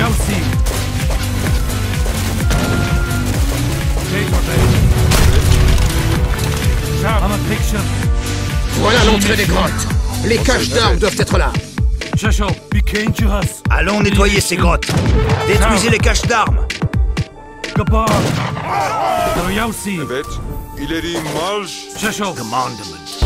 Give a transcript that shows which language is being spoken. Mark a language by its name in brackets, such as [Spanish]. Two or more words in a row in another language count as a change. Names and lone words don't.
[English] see. I'm a picture. [French] Voilà l'entrée des grottes. Les caches d'armes doivent être là. Allons nettoyer ces grottes. Détruisez les caches d'armes. [Turkish] Evet. İleri marş. [French] Commandement.